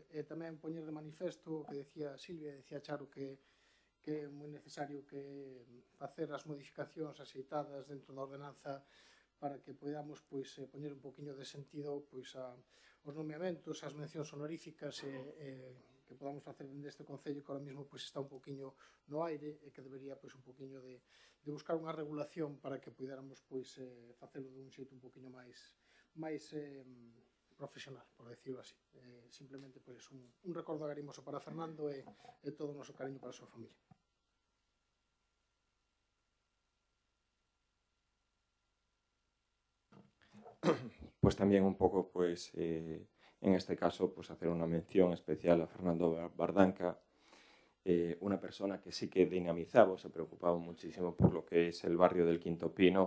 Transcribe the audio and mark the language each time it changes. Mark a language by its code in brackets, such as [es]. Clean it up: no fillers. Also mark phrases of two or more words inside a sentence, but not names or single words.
[gl] E tamén poñer de manifesto o que decía Silvia, decía Charo que é moi necesario que facer as modificacións axeitadas dentro da ordenanza para que podamos pois poñer un poquinho de sentido pois aos nomeamentos, ás mencións honoríficas que podamos facer dende este Concello que ahora mesmo pois está un poquinho no aire e que debería pois un poquinho de buscar unha regulación para que puidéramos pois facelo dun xeito un poquinho máis profesional, [es] por decirlo así. [gl] Simplemente pois un recordo agarimoso para Fernando e todo o noso cariño para a súa familia. [es] Pues también un poco pues en este caso, pues hacer una mención especial a Fernando Bardanca, una persona que sí que dinamizaba, se preocupaba muchísimo por lo que es el barrio del Quinto Pino.